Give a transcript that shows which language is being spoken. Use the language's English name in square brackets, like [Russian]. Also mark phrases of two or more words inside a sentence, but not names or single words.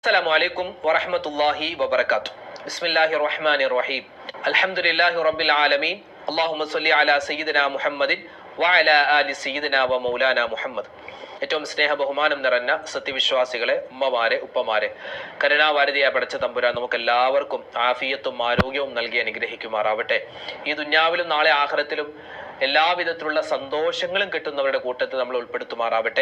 [Arabic] السلام عليكم ورحمة الله وبركاته بسم الله الرحمن الرحيم. الحمد لله رب العالمين اللهم صل على سيدنا محمد وعلى آل سيدنا ومولانا محمد. [Malayalam] ഏറ്റവും സ്നേഹ ബഹുമാനം നിറഞ്ഞ സത്യവിശ്വാസികളെ, ഉമ്മമാരെ, ഉപ്പമാരെ, കരുണാവാരിധിയായ പടച്ച തമ്പുരാൻ നമുക്ക് എല്ലാവർക്കും ആഫിയത്തും ആരോഗ്യവും നൽകി അനുഗ്രഹിക്കുമാറാവട്ടെ. ഈ ദുന്യാവിലും നാളെ ആഖിറത്തിലും എല്ലാവിധത്തിലുള്ള സന്തോഷങ്ങളും കിട്ടുന്നവരുടെ കൂട്ടത്തിൽ നമ്മൾ ഉൾപ്പെടുത്തുമാറാവട്ടെ.